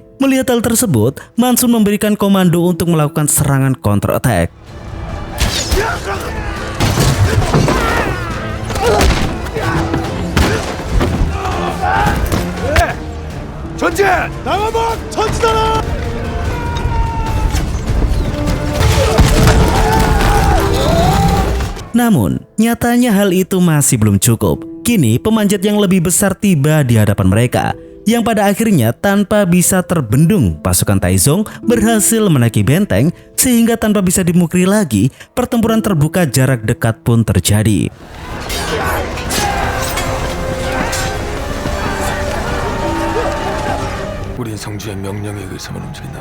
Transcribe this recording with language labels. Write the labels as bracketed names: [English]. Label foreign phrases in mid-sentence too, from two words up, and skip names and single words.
[Indonesian] Melihat hal tersebut, Mansun memberikan komando untuk melakukan serangan [English] counter attack. [Korean] 전진! 나가봐! 전진하라! [Indonesian] Namun, nyatanya hal itu masih belum cukup. Kini, pemanjat yang lebih besar tiba di hadapan mereka, yang pada akhirnya tanpa bisa terbendung, pasukan Taizong berhasil menaiki benteng sehingga tanpa bisa dimukri lagi, pertempuran terbuka jarak dekat pun terjadi. [Korean] 우린 성주의 명령에 의해서만 움직인다.